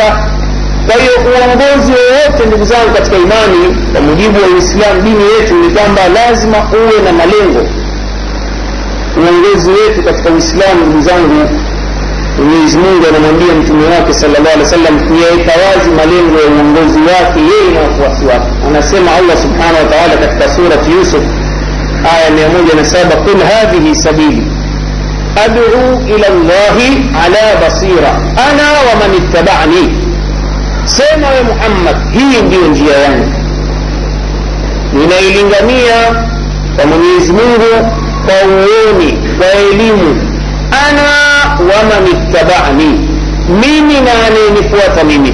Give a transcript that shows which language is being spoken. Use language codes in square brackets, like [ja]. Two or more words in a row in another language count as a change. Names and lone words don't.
[sw] Kwa hiyo uongozi wowote, ndugu zangu katika imani, kwa mujibu wa Uislamu, dini yetu, ni kwamba lazima uwe na malengo. Uongozi wetu katika Uislamu, ndugu zangu, Mwenyezi Mungu anamwambia mtume wake [ar] صلى الله عليه وسلم [sw] kuyaweka wazi malengo ya uongozi wake yeye na wafuasi wake. Anasema Allah [ar] سبحانه وتعالى [sw] katika surati Yusuf aya 107, [ar] قل هذه سبيلي أدعو إلى الله على بصيرة أنا ومن اتبعني, [sw] sema we Muhammad, hii ndiyo njia yangu, ninailingania kwa Mwenyezi Mungu kwa uoni, kwa elimu, [ar] أنا ومن اتبعني, [sw] mimi na anayenifuata mimi.